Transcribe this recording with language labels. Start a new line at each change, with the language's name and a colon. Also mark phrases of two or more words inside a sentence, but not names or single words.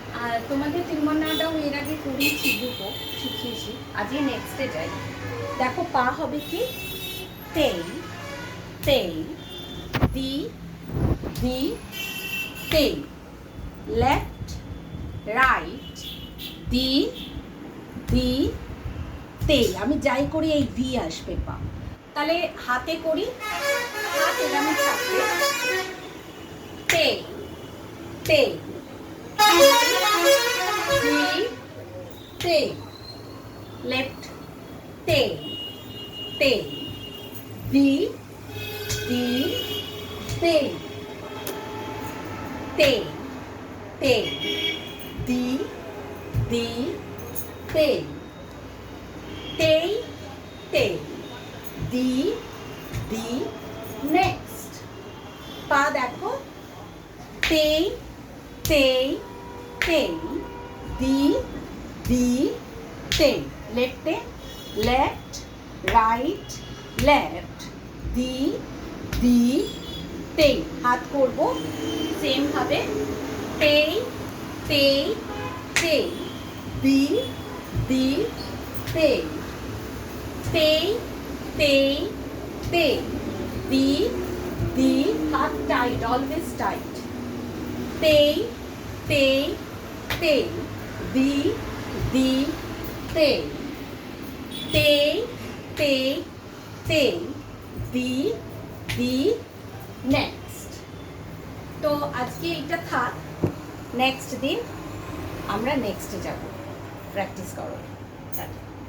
Bangla: আর তোমাদের তিনমন্নাটাও এর আগে করিয়েছি, দুটো শিখিয়েছি। আজকে নেক্সটে যাই। দেখো পা হবে কি তেই তেই, দি দি তেই,
English: left right দি দি তেই।
Bangla: আমি যাই করি এই দি আসবে পা। তাহলে হাতে করি, হাত এরকম থাকবে, তেই তেই দি তেই, লেফট তেই তেই, দি দি তেই তেই তেই, দি দি তেই তেই তেই, দি দি। নেক্সট পা দেখো, তেই তেই তেই, দি দি তেই,
English: left left right left, দি দি তেই।
Bangla: হাত করব সেম ভাবে, তেই তেই তেই, দি দি তেই, তেই তেই তেই, দি দি। হাত
English: tight, always tight, তেই তেই তেই, দি দি তেই, তেই তেই তেই, দি দি।
Bangla: নেক্সট। তো আজকে এইটা থাক, নেক্সট দিন আমরা নেক্সটে যাব। প্র্যাকটিস করো।